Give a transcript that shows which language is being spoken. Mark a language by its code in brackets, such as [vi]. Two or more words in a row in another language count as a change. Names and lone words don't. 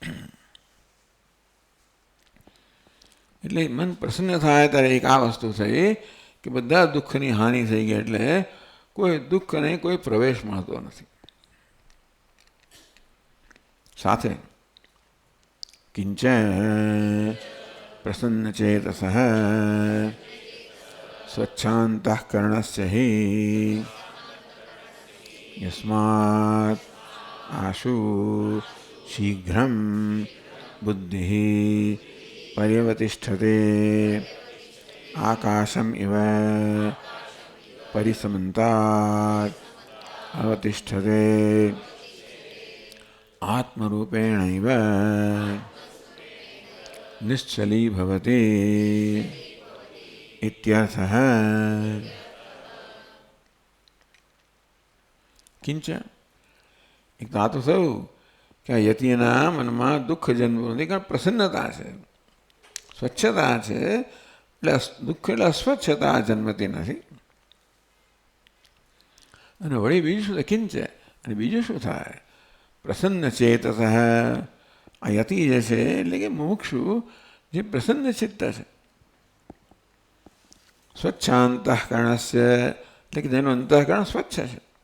[gu] એટલે મન પ્રસન્ન થાય ત્યારે એક આ વસ્તુ થઈ કે બધા દુઃખની હાનિ થઈ ગઈ એટલે કોઈ દુઃખને કોઈ પ્રવેશ મળતો નથી. [sa] સાથે કિંચ प्रसन्नचेतसः स्वच्छान्तःकरणस्य हि यस्मात् आशु शीघ्रं बुद्धिः पर्यवतिष्ठते आकाशम् इव परिसमन्तात् अवतिष्ठते आत्मरूपेणैव निश्चली भवति इत्यर्थः। किंच एक धातु [gu] થયું કે યતિના મનમાં દુઃખ જન્મ નથી, કારણ પ્રસન્નતા છે, સ્વચ્છતા છે, એટલે દુઃખ એટલે અસ્વચ્છતા જન્મતી નથી. અને વળી બીજું શું કિંચ, અને બીજું શું થાય? પ્રસન્ન ચેતસ, આ યતિ જે છે એટલે કે મુમુક્ષુ જે પ્રસન્ન ચિત્ત છે, સ્વચ્છાંતઃકરણસ્ય એટલે કે જેનું અંતઃકરણ સ્વચ્છ છે.